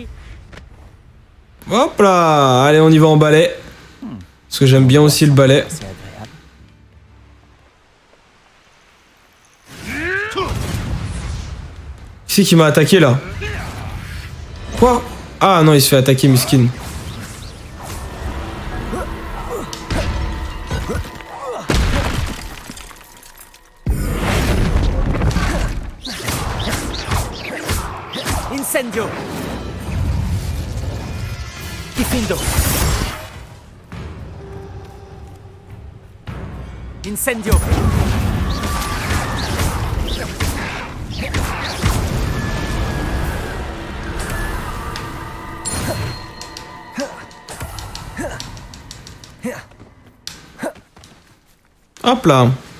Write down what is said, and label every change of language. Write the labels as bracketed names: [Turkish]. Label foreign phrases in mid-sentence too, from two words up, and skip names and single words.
[French] Hop là. Allez, on y va en balai. Parce que j'aime bien aussi le balai. C'est agréable. Qui c'est qui m'a attaqué là? Quoi? Ah non, il se fait attaquer, miskin. Incendio. Diffindo. Incendio. Hop là.